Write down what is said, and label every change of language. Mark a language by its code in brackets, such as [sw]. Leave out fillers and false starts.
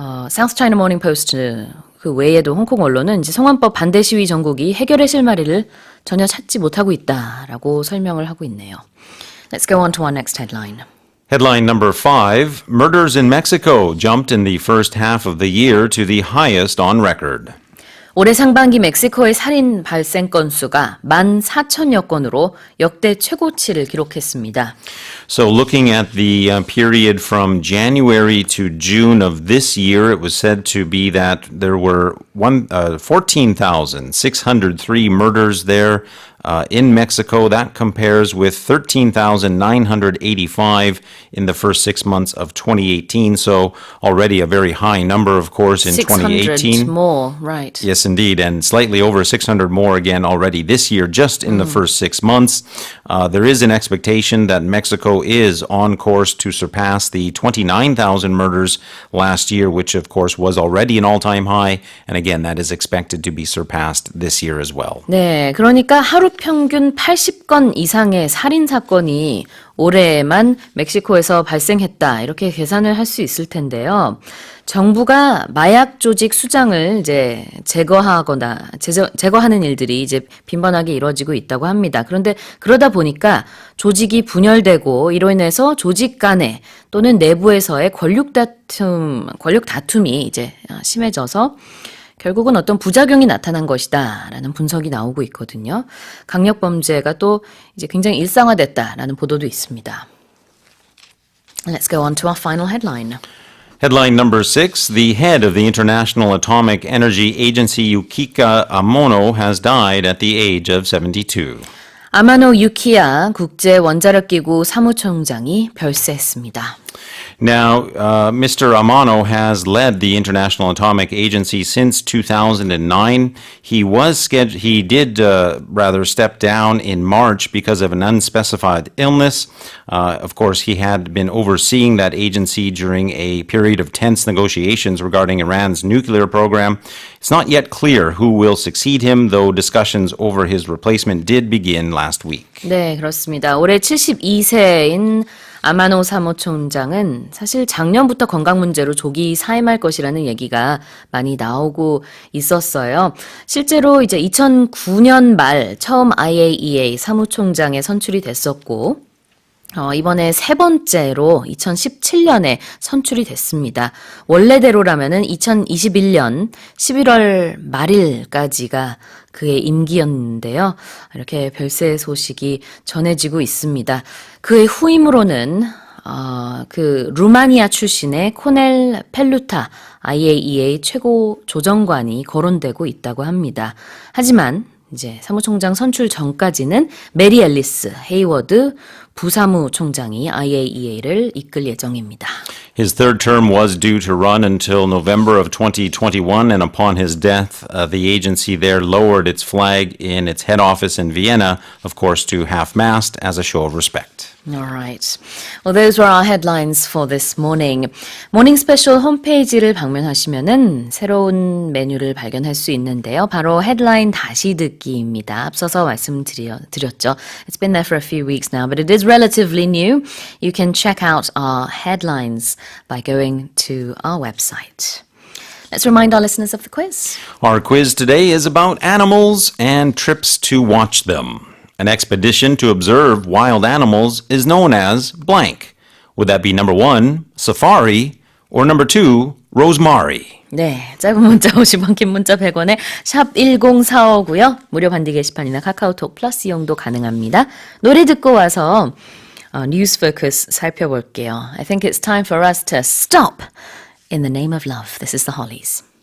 [ko] South China Morning Post 그 외에도 홍콩 언론은 이제 송환법 반대 시위 전국이 해결의 실마리를 전혀 찾지 못하고 있다라고 설명을 하고 있네요. [en] Let's go on to our next headline. Headline number 5, murders in Mexico jumped in the first half of the year to the highest on record. [ko] 올해 상반기 멕시코의 살인 발생 건수가 14,000여 건으로 역대 최고치를 기록했습니다. [en] So looking at the period from January to June of this year, it was said to be that there were 14,603 murders there in Mexico. That compares with 13,985 in the first 6 months of 2018. So already a very high number, of course, in 2018. 600 more, right. Yes, indeed, and slightly over 600 more again already this year, just in the first 6 months. There is an expectation that Mexico is on course to surpass the 29,000 murders last year, which of course was already an all-time high. And again, that is expected to be surpassed this year as well. [ko] 네, 그러니까 하루 평균 80건 이상의 살인 사건이 올해만 멕시코에서 발생했다. 이렇게 계산을 할 수 있을 텐데요. 정부가 마약 조직 수장을 이제 제거하는 일들이 이제 빈번하게 이루어지고 있다고 합니다. 그런데 그러다 보니까 조직이 분열되고 이로 인해서 조직 간에 또는 내부에서의 권력 다툼이 이제 심해져서 결국은 어떤 부작용이 나타난 것이다라는 분석이 나오고 있거든요. 강력 범죄가 또 이제 굉장히 일상화됐다라는 보도도 있습니다. Let's go on to our final headline. Headline number 6, the head of the International Atomic Energy Agency, Yukika Amano, has died at the age of 72. 아마노 유키야 국제 원자력 기구 사무총장이 별세했습니다. Now, Mr. Amano has led the International Atomic Agency since 2009. He did step down in March because of an unspecified illness. Of course, he had been overseeing that agency during a period of tense negotiations regarding Iran's nuclear program. It's not yet clear who will succeed him, though discussions over his replacement did begin last week. 네, 그렇습니다. 올해 72세인 아마노 사무총장은 사실 작년부터 건강 문제로 조기 사임할 것이라는 얘기가 많이 나오고 있었어요. 실제로 이제 2009년 말 처음 IAEA 사무총장에 선출이 됐었고 이번에 세 번째로 2017년에 선출이 됐습니다. 원래대로라면은 2021년 11월 말일까지가 그의 임기였는데요. 이렇게 별세 소식이 전해지고 있습니다. 그의 후임으로는 그 루마니아 출신의 코넬 펠루타 IAEA 최고 조정관이 거론되고 있다고 합니다. 하지만 이제 사무총장 선출 전까지는 메리 앨리스 헤이워드 부사무총장이 IAEA를 이끌 예정입니다. [en] His third term was due to run until November of 2021, and upon his death, the agency there lowered its flag in its head office in Vienna, of course, to half-mast as a show of respect. All right. Well, those were our headlines for this morning. [ko] 모닝 스페셜 홈페이지를 방문하시면은 새로운 메뉴를 발견할 수 있는데요. 바로 헤드라인 다시 듣기입니다. 앞서서 말씀드렸죠. [en] It's been there for a few weeks now, but it is relatively new. You can check out our headlines by going to our website. Let's remind our listeners of the quiz. Our quiz today is about animals and trips to watch them. An expedition to observe wild animals is known as blank. Would that be number 1, safari, or number 2, rosemary? [ko] 네, 짧은 문자 50원, 긴 문자 100원에 샵 1045고요. 무료 반디 게시판이나 카카오톡 플러스 이용도 가능합니다. 노래 듣고 와서 뉴스 포커스 살펴볼게요. I think it's time for us to stop in the name of love. This is the Hollies.